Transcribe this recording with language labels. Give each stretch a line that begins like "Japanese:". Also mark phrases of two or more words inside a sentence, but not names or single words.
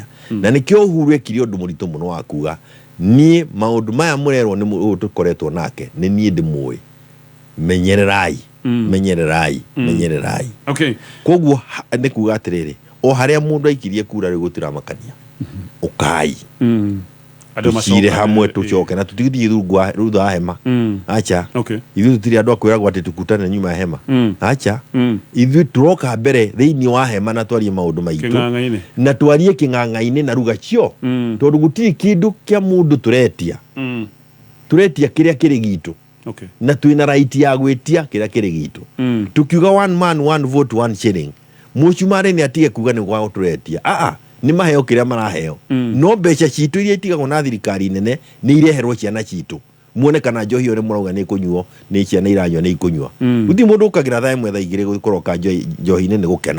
Kikuyu: Na nĩkĩo Uhuru ekire ũndũ mũritũ mũno wa kuga niĩ maũndũ maya mũrerwo nĩ ũyũ tũkoretwo nake nĩ niĩ ndĩmũĩ, menyererai menyererai. Koguo nĩ kuga atĩrĩrĩ, o harĩa mũndũ aikirie kura rĩu gũtiramakania, ũkai tucire hamwe tucoke na tutigithie thutha wa hema. Acha ithuĩ tũtirĩ andũ akwĩragwo atĩ
Swahili: tukutane nyuma ya hema.
Kikuyu: Acha ithuĩ tũroka mbere thĩinĩ wa hema na twarie maũndũ maitũ na twarie kĩng'ang'a-inĩ na ruga cio, tondũ gũtirĩ kĩndũ kĩa mũndũ turetia kĩrĩa kĩrĩ gitũ, na twĩna right ya gwĩtia kĩrĩa kĩrĩ gitũ. Tukiuga
English: one man one vote one shilling,
Kikuyu: mũcumarĩ nĩ atige kuga nĩ gwao tũretia. Nĩ maheo kĩrĩa maraheo, no mbeca citũ iria itigagwo na thirikari nene nĩ ireherwo ciana citũ. Muone kana njohi ĩyo mũrauga nĩ ĩkũnyuo nĩ ciana iranyua nĩ ikũnyua. Gũtirĩ mũndũ ũkagĩra thaa ĩmwe thaa igĩrĩ gũkoroka njohi-inĩ nĩ gũkena.